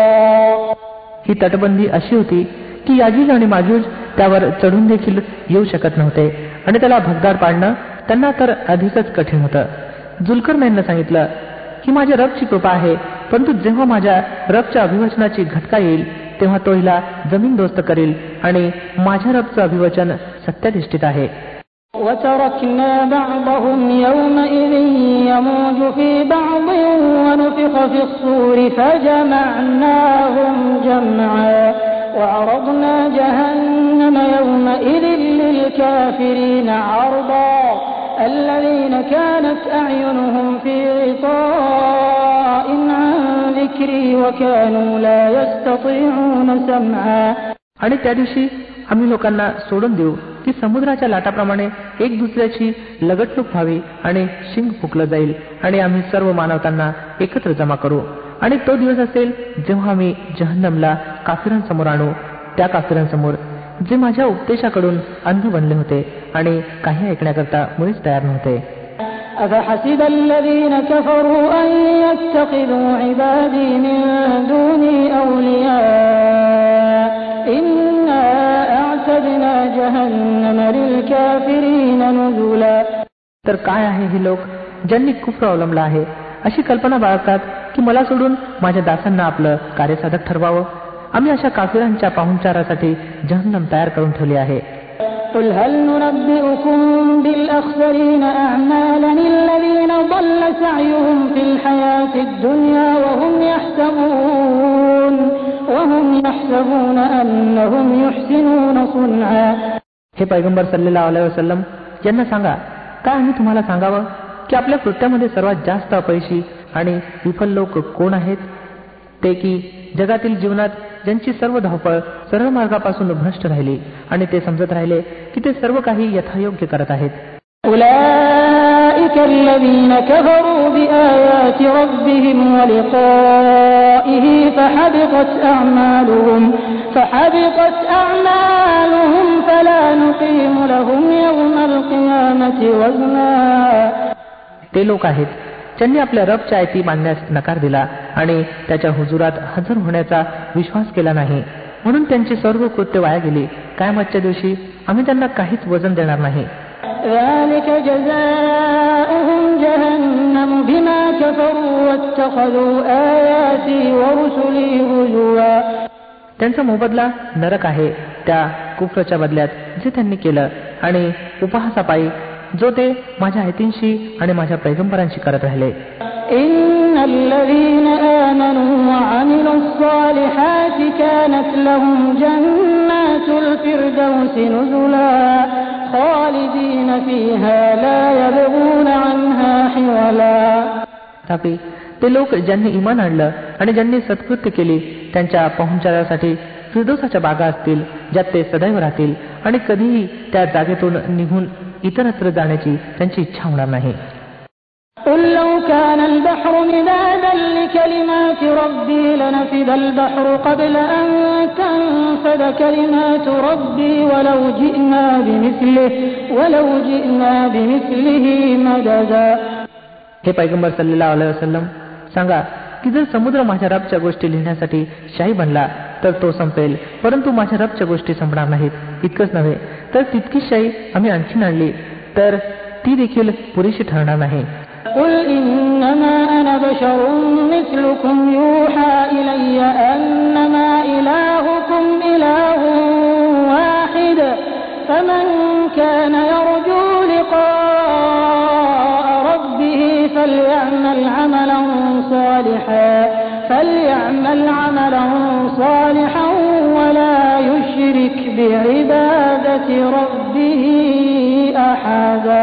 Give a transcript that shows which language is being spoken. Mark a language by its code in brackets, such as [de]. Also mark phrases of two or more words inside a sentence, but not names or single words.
[mr] ही तटबंदी अशी होती की याजूज आणि माजूज त्यावर चढून देखील येऊ शकत नव्हते आणि त्याला भगदाड पाडणं त्यांना तर अधिकच कठीण होतं. जुल्करनैननं सांगितलं की माझ्या रबची कृपा आहे, परंतु जेव्हा माझ्या रबच्या अभिवचनाची घटका येईल तेव्हा तो हिला जमीनदोस्त करेल आणि माझ्या रबचं अभिवचन सत्याधिष्ठित आहे. [ar] وتركنا بعضهم يومئذ يموج في بعض ونفخ في الصور فجمعناهم جمعا وعرضنا جهنم يومئذ للكافرين عرضا الذين كانت أعينهم في غطاء عن ذكري وكانوا لا يستطيعون سمعا. [mr] आणि त्या दिवशी आम्ही लोकांना सोडून देऊ की समुद्राच्या लाटाप्रमाणे एक दुसऱ्याची लगटलूक व्हावी आणि शिंग फुकलं जाईल आणि आम्ही सर्व मानवतांना एकत्र जमा करू. आणि तो दिवस असेल जेव्हा आम्ही जहन्नमला काफिरांसमोर आणू, त्या काफिरांसमोर जे माझ्या उपदेशाकडून अंध बनले होते आणि काही ऐकण्याकरता मुळीच तयार नव्हते. [ar] أفحسب الذين كفروا أن يتخذوا عبادي من دوني أولياء إنا أعتدنا جهنم للكافرين نزلا. [mr] तर काय आहे हे लोक ज्यांनी कुफ्र अवलंबला आहे अशी कल्पना बाळगतात की मला सोडून माझ्या दासांना आपलं कार्यसाधक ठरवावं. आम्ही अशा काफिरांच्या पाहुणचारासाठी जहन्नम तयार करून ठेवली आहे. [ar] قل هل ننبئكم بالأخسرين أعمالا الذين ضل سعيهم في الحياة الدنيا وهم يحسبون يكسبون وهم يحسبون أنهم يحسنون صنعا. [mr] हे पैगंबर [ar] صلى الله عليه وسلم [mr] यांना सांगा, काय आम्ही तुम्हाला सांगावं की आपल्या कृत्यामध्ये सर्वात जास्त अपयशी आणि विफल लोक कोण आहेत? ते की जगातील जीवनात ज्यांची सर्व धावपळ सरळ मार्गापासून भ्रष्ट राहिली आणि ते समजत राहिले की ते सर्व काही यथायोग्य करत आहेत. [ar] أولئك الذين كفروا بآيات ربهم ولقائه فحبطت أعمالهم فلا نقيم لهم يوم القيامة وزنا. [mr] ते लोक आहेत ज्यांनी आपल्या रबच्या आयती मानण्यास नकार दिला आणि त्याच्या हुजुरात हजर होण्याचा विश्वास केला नाही, म्हणून त्यांची सर्व कृत्य वाया गेली. क़यामतच्या दिवशी आम्ही त्यांना काहीच वजन देणार नाही. [ar] ذلك جزاؤهم جهنم بما كفروا واتخذوا آياتي ورسلي هزوا. [mr] त्यांचा मोबदला नरक आहे त्या कुफ्रच्या बदल्यात जे त्यांनी केलं आणि उपहासापायी जो ते माझ्या आयतींशी आणि माझ्या पैगंबरांशी करत राहिले. [ar] إن الذين آمنوا وعملوا الصالحات كانت لهم جنات الفردوس نزلا خالدين فيها لا يبغون عنها حولا. [mr] तथापि ते लोक ज्यांनी ईमान आणलं आणि ज्यांनी सत्कृत्य केली त्यांच्या पाहुणचारासाठी फिरदौसाच्या बागा असतील ज्यात ते सदैव राहतील आणि कधीही त्या जागेतून निघून इतरत्र जाण्याची त्यांची इच्छा होणार नाही. [ar] قل لو كان البحر مدادا لكلمات ربي لنفد البحر قبل أن تنفد كلمات ربي ولو جئنا بمثله مددا. [mr] हे पैगंबर [ar] صلى الله عليه وسلم [mr] सांगा की जर समुद्र माझ्या रबच्या गोष्टी लिहिण्यासाठी शाही बनला तर तो संपेल, परंतु माझ्या रबच्या गोष्टी संपणार नाहीत. इतकंच नव्हे तर तितकीच शाही आम्ही आणखीन आणली तर ती देखील पुरेशी ठरणार नाही. [ar] قل إنما أنا بشر مثلكم يوحى إلي أنما إلهكم إله واحد فمن كان يرجو لقاء ربه فليعمل عملا صالحا ولا يشرك بعبادة ربه أحدا.